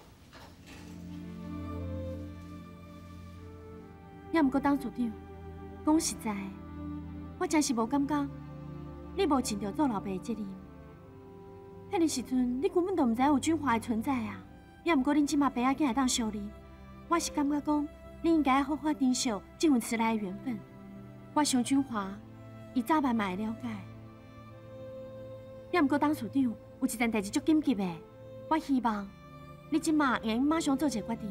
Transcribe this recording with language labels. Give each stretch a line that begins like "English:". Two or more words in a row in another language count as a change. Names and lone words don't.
Min Nan Chinese: 也毋过董事长，讲实在的，我真是无感觉你无尽到做老爸的责任。迄个时阵，你根本就毋知有君华的存在啊！也毋过恁即马爸仔囝会当相认，我是感觉讲，你应该好好珍惜这份迟来的缘分。我想君华，伊早晚嘛会了解。也毋过董事长有一件代志足紧急的，我希望你即马会用马上做一个决定。